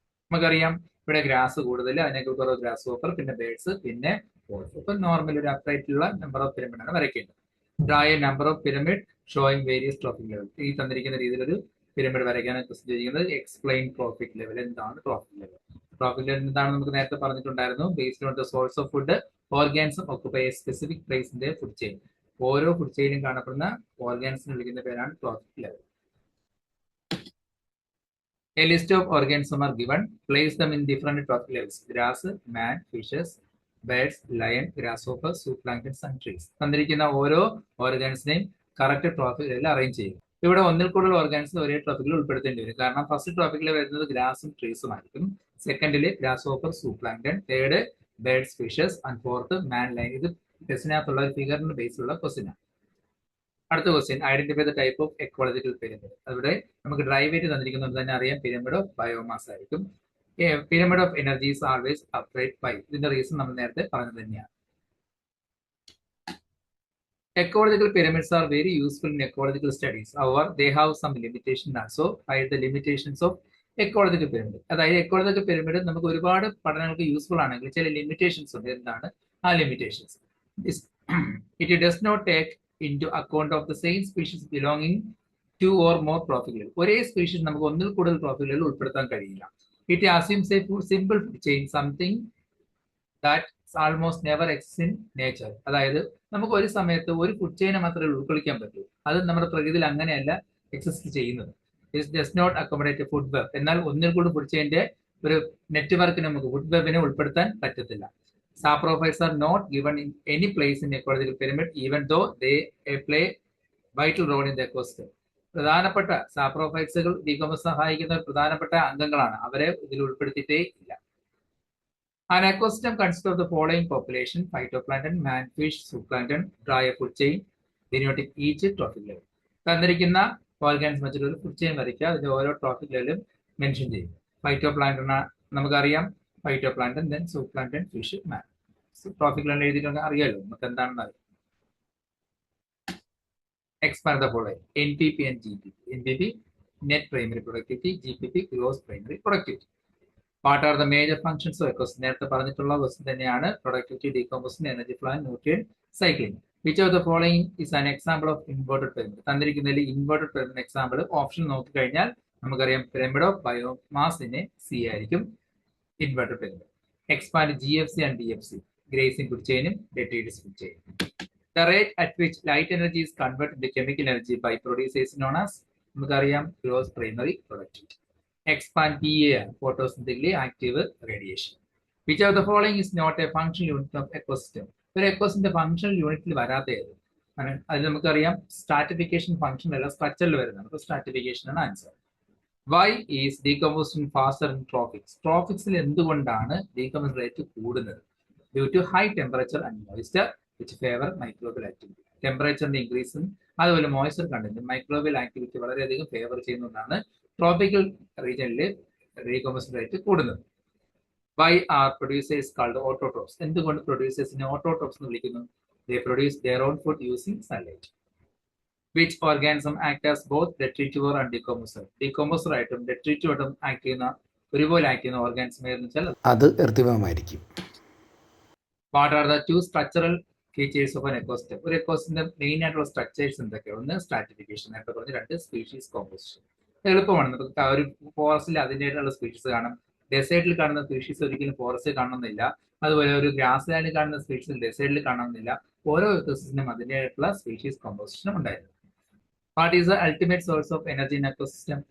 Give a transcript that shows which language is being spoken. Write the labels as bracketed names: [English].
[Malayalam] നമുക്കറിയാം ഇവിടെ ഗ്രാസ് കൂടുതൽ, അതിനേക്കാൾ കുറവ് ഗ്രാസ് ഹോപ്പർ, പിന്നെ ബേഡ്സ്, പിന്നെ വോൾഫ്. ഇപ്പം നോർമൽ ഒരു അപ്രൈറ്റുള്ള നമ്പർ ഓഫ് പിരമിഡ് ആണ് വരയ്ക്കേണ്ടത്. [English] Dry number of pyramid showing various trophic level. [Malayalam] ഈ തന്നിരിക്കുന്ന രീതിയിലൊരു പിരമിഡ് വരയ്ക്കാനാണ് ക്വസ്റ്റ്യൻ ചെയ്തിരിക്കുന്നത്. [English] Explain trophic level. [Malayalam] എന്താണ് ട്രോഫിക് ലെവൽ? ട്രോഫിക് ലെവൽ എന്താണെന്ന് നമുക്ക് നേരത്തെ പറഞ്ഞിട്ടുണ്ടായിരുന്നു. [English] Based on the source of food, organism occupy a specific place in the food chain. [Malayalam] ഓരോ ഫുഡ് ചെയിനും കാണപ്പെടുന്ന ഓർഗാനിസിനെ വിളിക്കുന്ന പേരാണ് trophic level. [English] A list of organisms are given. Place them in different trophic levels. Grass, man, fishes, birds, lion, grasshopper, zooplankton, and trees. [Malayalam] തന്നിരിക്കുന്ന ഓരോ ഓർഗാനിസിനെയും correct trophic ലെവലിൽ arrange ചെയ്യും. ഇവിടെ ഒന്നിൽ കൂടുതൽ ഓർഗാനിസിനെ ഒരേ ട്രോഫിക്കിൽ ഉൾപ്പെടുത്തേണ്ടി വരും. കാരണം ഫസ്റ്റ് ട്രോഫിക്കിൽ വരുന്നത് ഗ്രാസും ട്രീസും ആയിരിക്കും. സെക്കൻഡില് ഗ്രാസ്ഹോപ്പർ, zooplankton, third birds, fishes, and fourth man, line. ഇത് ടെസ്റ്റിനകത്തുള്ള ഒരു ഫിഗറിന്റെ ബേസിലുള്ള ക്വസ്റ്റ്യൻ. അടുത്ത question, [English] Identify the type of ecological pyramid. [Malayalam] അവിടെ നമുക്ക് ഡ്രൈവേറ്റ് തന്നിരിക്കുന്നത് തന്നെ അറിയാം, പിരമിഡ് ഓഫ് ബയോമാസ് ആയിരിക്കും. [English] Pyramid of energy is always upright പൈ. [Malayalam] ഇതിന്റെ റീസൺ നമ്മൾ നേരത്തെ പറഞ്ഞത് തന്നെയാണ്. [English] Ecological pyramids are very useful in ecological studies. However, they have some limitations also. Find the limitations of ecological pyramid. [Malayalam] അതായത് ecological pyramid നമുക്ക് ഒരുപാട് പഠനങ്ങൾക്ക് useful ആണെങ്കിൽ ചില ലിമിറ്റേഷൻസ് ഉണ്ട്. എന്താണ് ആ limitations? [English] It does not take into account of the same species belonging to or more trophic level. [Malayalam] ഒരേ species നമുക്ക് ഒന്നിൽ കൂടുതൽ ട്രോഫിക് ലെവൽ ഉൾപ്പെടുത്താൻ കഴിയില്ല. [English] It assumes a simple food chain, something that almost never exists in nature. [Malayalam] അതായത് നമുക്ക് ഒരു സമയത്ത് ഒരു ഫുഡ് ചെയിനെ മാത്രമേ ഉൾക്കൊള്ളിക്കാൻ പറ്റൂ. അത് നമ്മുടെ പ്രകൃതിയിൽ അങ്ങനെയല്ല എക്സിസ്റ്റ് ചെയ്യുന്നത്. [English] It does not accommodate food web. [Malayalam] എന്നാൽ ഒന്നിൽ കൂടുതൽ ഫുഡ് ചെയിന്റെ ഒരു നെറ്റ്വർക്കിന് നമുക്ക് ഫുഡ് വെബിനെ ഉൾപ്പെടുത്താൻ പറ്റത്തില്ല. [English] Saprophytes are not given in any place in ecological pyramid, even though they play vital role in the ecosystem. [Malayalam] പ്രധാനപ്പെട്ട സാപ്രോഫൈറ്റ്സുകൾ ഡീകമ്പോസ് സഹായിക്കുന്ന പ്രധാനപ്പെട്ട അംഗങ്ങളാണ്. അവരെ ഇതിൽ ഉൾപ്പെടുത്തിയിട്ടേ ഇല്ല. [English] An ecosystem consists of the following population: phytoplankton, man, fish, zooplankton, dry food chain, denoting each trophic level. [Malayalam] തന്നിരിക്കുന്ന organism വെച്ചിട്ട് ഒരു ഫുഡ് ചെയിൻ വരയ്ക്കുക. അതിന്റെ ഓരോ ട്രോഫിക് ലെവലും മെൻഷൻ ചെയ്യും. ഫൈറ്റോപ്ലാങ്ക്ടൺ നമുക്കറിയാം, ഫൈറ്റോപ്ലാങ്ക്ടൺ, ദെൻ സൂപ്ലാങ്ക്ടൺ, ഫിഷ്, മാൻ. ട്രോഫിക് ലെവൽ എഴുതിയിട്ടുണ്ടെങ്കിൽ അറിയാലോ നമുക്ക് എന്താണെന്ന് അറിയാം. [English] Expand the following: NPP and GPP. NPP, net primary productivity. GPP, gross primary productivity. What are the major functions of ecosystem? [Malayalam] നേരത്തെ പറഞ്ഞിട്ടുള്ള ക്വസ്റ്റ്യൻ തന്നെയാണ്. Productivity, decomposition, energy flow, nutrient cycling. [English] Which of the following is an example of inverted pyramid? [Malayalam] തന്നിരിക്കുന്നതിൽ inverted pyramid example option നോക്കിക്കഴിഞ്ഞാൽ നമുക്കറിയാം, pyramid of ബയോമാസിനെ C ആയിരിക്കും inverted pyramid. [English] Expand GFC and DFC. Grazing food chain, detritus food chain. The rate at which light energy is converted to chemical energy by producers is known as [Malayalam] നമുക്കറിയാം [English] gross primary productivity. Expand PAR, photosynthetically active radiation. Which of the following is not a functional unit of ecosystem? [Malayalam] ഒരു എക്കോസിന്റെ functional യൂണിറ്റിൽ വരാത്തത് അത് നമുക്കറിയാം, stratification function അല്ല സ്ട്രക്ചറിൽ വരുന്നതാണ്. അപ്പോൾ സ്ട്രാറ്റിഫിക്കേഷൻ ആണ് answer. [English] Why is decomposition faster in tropics? [Malayalam] Tropicsൽ എന്തുകൊണ്ടാണ് ഡീകമ്പോസിഷൻ റേറ്റ് കൂടുന്നത്? [English] Due to high temperature and moisture which favor microbial activity. [Malayalam] ടെമ്പറേച്ചറിന്റെ ഇൻക്രീസും അതുപോലെ മോയ്സ്ചർ കണ്ടന്റ് മൈക്രോബിയൽ ആക്ടിവിറ്റി വളരെയധികം ഫേവർ ചെയ്യുന്നതാണ് ട്രോപ്പിക്കൽ റീജിയനിൽ ഡീകമ്പോസിഷൻ റേറ്റ് കൂടുന്നത്. [English] Why are producers called autotrophs? [Malayalam] എന്തുകൊണ്ട് പ്രൊഡ്യൂസേഴ്സിനെ autotrophs എന്ന് വിളിക്കുന്നു? [English] They produce their own food using sunlight. Which organism act as both detritivore and decomposer? [Malayalam] Decomposer ആയിട്ടും detritivore ആയിട്ടും act ചെയ്യുന്ന ഒരുപോലെ ആക്ട് ചെയ്യുന്ന ഓർഗാനിസം ഏതെന്ന് വെച്ചാൽ അത് എർത്തിവമായിരിക്കും. What are the two structural features of an ecosystem? ഒരു എക്കോസിസ്റ്റത്തിന്റെ മെയിൻ ആയിട്ടുള്ള സ്ട്രക്ചേഴ്സ് എന്തൊക്കെയാണ്? ഒന്ന് സ്ട്രാറ്റിഫിക്കേഷൻ, നേരത്തെ പറഞ്ഞ. രണ്ട് സ്പീഷീസ് കോമ്പോസിഷൻ. എളുപ്പമാണ്. നമുക്ക് ഒരു ഫോറസ്റ്റിൽ അതിൻ്റെതായിട്ടുള്ള സ്പീഷീസ് കാണും. ഡെസേർട്ടിൽ കാണുന്ന സ്പീഷീസ് ഒരിക്കലും ഫോറസ്റ്റിൽ കാണണമെന്നില്ല. അതുപോലെ ഒരു ഗ്രാസ് ലാൻഡിൽ കാണുന്ന സ്പീഷീസ് ഡെസേർട്ടിൽ കാണണമെന്നില്ല. ഓരോ എക്കോസിസ്റ്റത്തിനും അതിൻ്റെതായിട്ടുള്ള സ്പീഷീസ് കോമ്പോസിഷനും ഉണ്ടായിരുന്നു. [English] What is the ultimate source of energy in ecosystem?